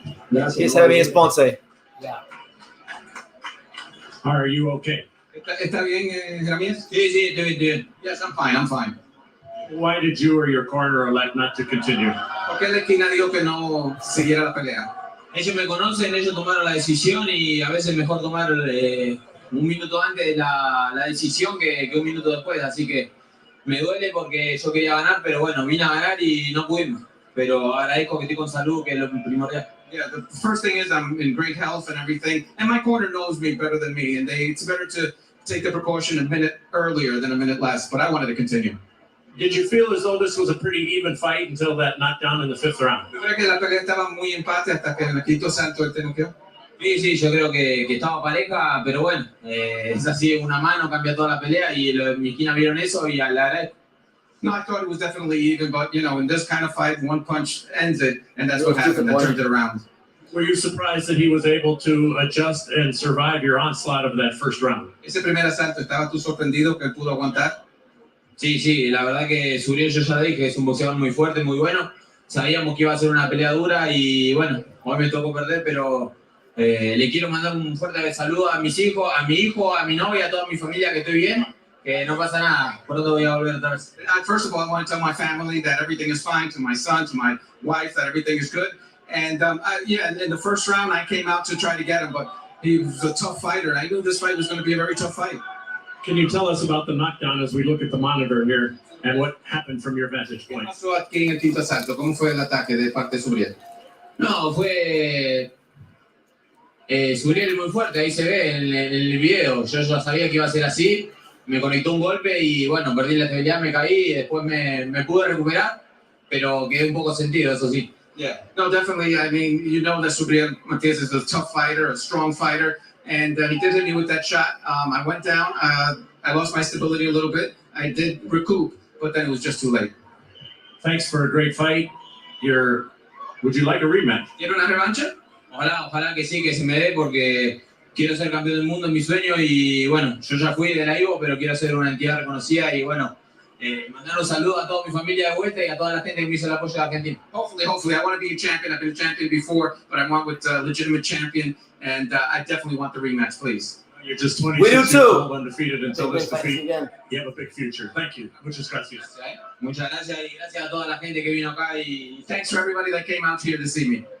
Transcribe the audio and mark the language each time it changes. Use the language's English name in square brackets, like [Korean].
[English] Yes, Jeremias Ponce. Yeah. Are you okay? [Spanish] ¿Está bien, Jeremias? Sí, estoy bien. [English] Yes, I'm fine. Why did you or your corner elect not to continue? [Spanish] ¿Por qué la esquina dijo que no siguiera la pelea? Ellos me conocen, ellos tomaron la decisión y a veces es mejor tomar un minuto antes de la decisión que un minuto después. Así que me duele porque yo quería ganar, pero bueno, vine a ganar y no pudimos. Pero agradezco que estoy con salud, que es lo primordial. [English] Yeah, the first thing is I'm in great health and everything, and my corner knows me better than me, and it's better to take the precaution a minute earlier than a minute less, but I wanted to continue. Did you feel as though this was a pretty even fight until that knockdown in the 5th round? [Spanish] ¿Tú crees que la pelea estaba muy empate hasta que en el 5º asalto él te noqueó? Sí, yo creo que estaba pareja, pero bueno, es así, una mano cambia toda la pelea y mi esquina vieron eso y la agradezco. [English] No, I thought it was definitely even, but in this kind of fight, one punch ends it, and that's what happened. That turned it around. Were you surprised that he was able to adjust and survive your onslaught of that 1st round? [Spanish] Ese primer asalto, ¿estabas tú sorprendido que él pudo aguantar? Sí, la verdad que Subriel, yo ya dije, es un boxeador muy fuerte, muy bueno. Sabíamos que iba a ser una pelea dura y bueno, hoy me tocó perder, pero le quiero mandar un fuerte saludo a mis hijos, a mi hijo, a mi novia, a toda mi familia, que estoy bien, que no pasa nada. Pronto voy a volver otra vez. [English] First of all, I want to tell my family that everything is fine, to my son, to my wife, that everything is good. And in the 1st round, I came out to try to get him, but he was a tough fighter. I knew this fight was going to be a very tough fight. Can you tell us about the knockdown as we look at the monitor here and what happened from your vantage [Spanish] ¿Qué [English] point? [Spanish] pasó aquí en el 5º asalto? ¿Cómo fue el ataque de parte de Subriel? No, fue Subriel muy fuerte, ahí se ve en el video. Yo ya sabía que iba a ser así, me conectó un golpe y bueno, perdí la estabilidad, me caí y después me pude recuperar, pero quedé un poco sentido, eso sí. [English] Yeah, no, definitely. I mean, that Subriel Matias is a tough fighter, a strong fighter, and he did hit me with that shot. I went down. I lost my stability a little bit. I did recoup, but then it was just too late. Thanks for a great fight. Would you like a rematch? [Spanish] ¿Quiere una revancha? Ojalá que sí, que se me dé porque quiero ser campeón del mundo, en mi sueño, y bueno, yo ya fui de la Ivo, pero quiero ser una entidad reconocida y bueno, mandar un saludo a toda mi familia de vuelta y a toda la gente que me hizo el apoyo de Argentina. [English] Hopefully, I want to be a champion. I've been a champion before, but I want with a legitimate champion, and I definitely want the rematch, please. You're just 26 We do years too. old, undefeated until this defeat. Again. You have a big future. Thank you. [Spanish] Muchas gracias. Muchas gracias y gracias a toda la gente que vino acá y [English] thanks for everybody that came out here to see me.